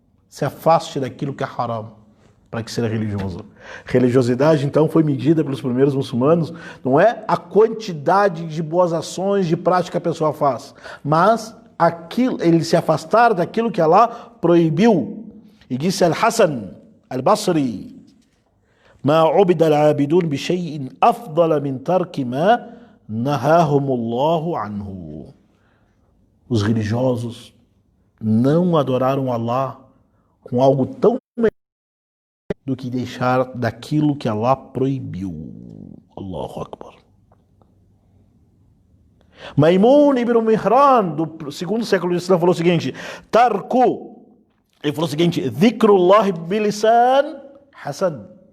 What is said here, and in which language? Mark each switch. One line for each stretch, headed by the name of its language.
Portuguese: Se afaste daquilo que é haram, para que seja religioso. Religiosidade, então, foi medida pelos primeiros muçulmanos, não é a quantidade de boas ações, de prática que a pessoa faz, mas ele se afastar daquilo que Allah proibiu. E disse
Arabic: Al-Hasan Al-Basri: ما عبد العابدون بشيء أفضل من ترك ما نهاهم الله عنه.
Portuguese: Os religiosos não adoraram Allah com algo tão melhor do que deixar daquilo que Allah proibiu. Allahu Akbar. Maimun ibn Mihran, do segundo século do Islã, falou o seguinte: ele falou o seguinte:
Arabic: Dhikrullah bilisan hasan.